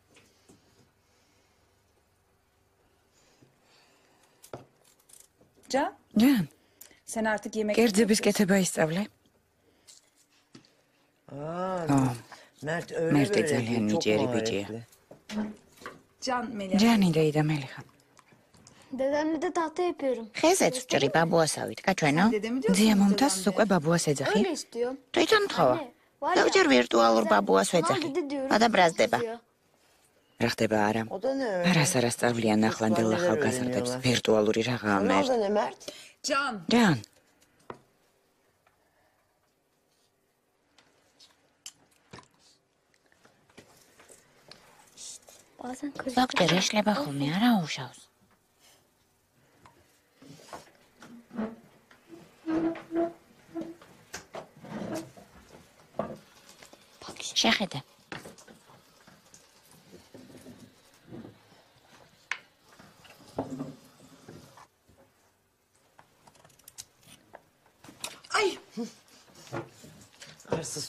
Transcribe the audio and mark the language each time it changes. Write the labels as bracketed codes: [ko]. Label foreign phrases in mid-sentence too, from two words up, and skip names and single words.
[ka] ჯან, კერძების კეთება ისწავლე? მერტე ძალიან ნიჭიერი ბიჭია. ჯანი დეიდა მელიხა. [tr] Dedemle de tahta yapıyorum. [ka] ხეზეც ვჭრი ბაბუასავით, გაჩვენო? ძია მომთას უკვე ბაბუას ეძახი? [tr] Öyle istiyor. [ka] თვითონ თხოვა. [tr] Var ya, [ka] ზოგჯერ ვირტუალურ ბაბუას [tr] sana [ka] ვეძახი. [tr] gidi diyorum. [ka] ადაბრაზდება. [tr] istiyor. [ka] რა ხდება არა? [tr] O da ne öyle? [ka] არას არასწავლიან ახლანდელ ახალგაზრდებს ვირტუალური რაღაცაა [tr] Ne მერტ. oldu ne Mert? ჯან, Bazen kızıyor. [ka] ზოგჯერ ეშლება ხოლმე არა უშავს. შეხედე. [tr] Hırsız